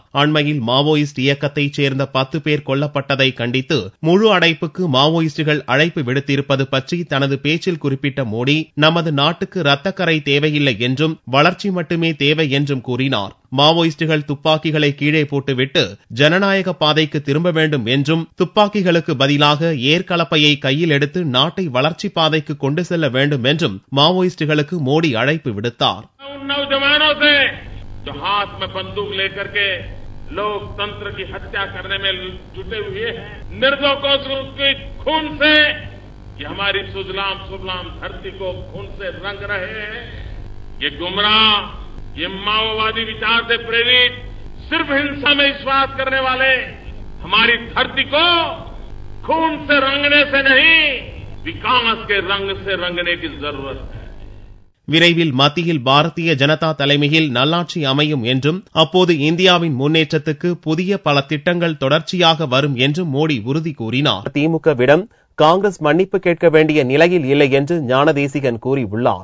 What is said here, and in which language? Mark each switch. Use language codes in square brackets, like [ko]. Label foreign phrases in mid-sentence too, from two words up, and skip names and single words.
[ta] அண்மையில் மாவோயிஸ்ட் இயக்கத்தைச் சேர்ந்த 10 பேர் கொல்லப்பட்டதை கண்டித்து முழு அடைப்புக்கு மாவோயிஸ்டுகள் அழைப்பு விடுத்திருப்பது பற்றி தனது பேச்சில் குறிப்பிட்ட மோடி, நமது நாட்டுக்கு இரத்தக்கரை தேவையில்லை என்றும் வளர்ச்சி மட்டுமே தேவை என்றும் கூறினார். மாவோயிஸ்டுகள் துப்பாக்கிகளை கீழே போட்டுவிட்டு ஜனநாயக பாதைக்கு திரும்ப வேண்டும் என்றும், துப்பாக்கிகளுக்கு பதிலாக ஏர்கலப்பையை கையில் எடுத்து நாட்டை வளர்ச்சி பாதைக்கு கொண்டு செல்ல வேண்டும் என்றும் மாவோயிஸ்டுகளுக்கு மோடி அழைப்பு விடுத்தார். [hi] लोकतंत्र की हत्या करने में जुटे हुए हैं, निर्दोषों के खून से ये हमारी सुजलाम सुफलाम धरती को खून से रंग रहे हैं. ये गुमराह, ये माओवादी विचार से प्रेरित, सिर्फ हिंसा में विश्वास करने वाले हमारी धरती को खून से रंगने से नहीं, विकास के रंग से रंगने की जरूरत है. [ta] விரைவில் மத்தியில் பாரதிய ஜனதா தலைமையில் நல்லாட்சி அமையும் என்றும், அப்போது இந்தியாவின் முன்னேற்றத்துக்கு புதிய பல திட்டங்கள் தொடர்ச்சியாக வரும் என்றும் மோடி உறுதி கூறினார். திமுகவிடம் காங்கிரஸ் மன்னிப்பு கேட்க வேண்டிய நிலையில் இல்லை என்று ஞானதேசிகன் கூறியுள்ளார்.